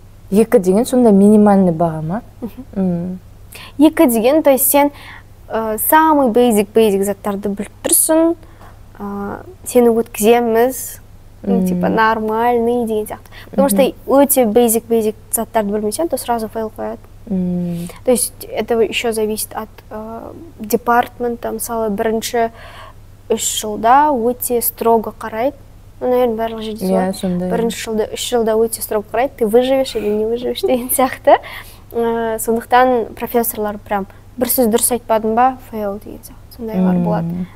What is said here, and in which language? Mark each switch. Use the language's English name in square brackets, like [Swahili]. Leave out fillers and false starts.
[Kazakh] 2 деген сонда минимальный баға ма? 2 деген, [Russian] то есть [Kazakh] сен самый [English] basic [Kazakh] заттарды біліп тұрсың, сені өткіземіз, [Russian] типа нормальный [Kazakh] деген сияқты. [Russian] Потому что [Kazakh] өте basic заттарды білмесең, [Russian] то сразу [Kazakh] фейл қояды. [Russian] То есть это еще зависит от департамента. [Kazakh] Мысалы, 1-3 жылда өте строго қарайды. [Russian] Наверное, [Kazakh] барлық жерде солай. 1-3 жылда өте строго қарайды, [Russian] ты выживешь или не выживешь [Kazakh] деген сияқты. Сондықтан профессорлар прям бір сөз дұрыс айтпадың ба, фейл деген сияқты. Сондайлар болады.